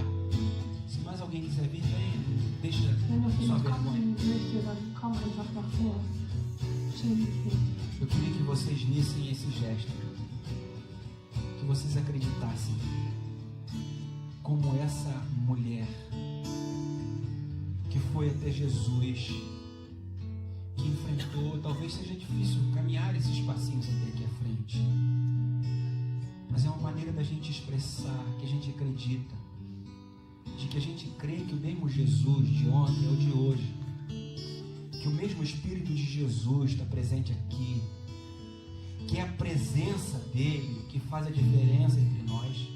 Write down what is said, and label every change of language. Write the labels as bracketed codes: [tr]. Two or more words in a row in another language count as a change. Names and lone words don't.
[pt] Se mais alguém quiser vir, venha. Deixa [de] Wenn noch [pt] sua [de] jemand [pt] vergonha. [de] kommen möchte, dann komm einfach nach vor. Schäm dich nicht. [pt] Eu queria que vocês vissem esse gesto, que vocês acreditassem como essa mulher que foi até Jesus, que enfrentou, talvez seja difícil caminhar esses passinhos até aqui à frente, mas é uma maneira da gente expressar que a gente acredita, de que a gente crê que o mesmo Jesus de ontem é o de hoje, que o mesmo Espírito de Jesus está presente aqui, que é a presença dele que faz a diferença entre nós.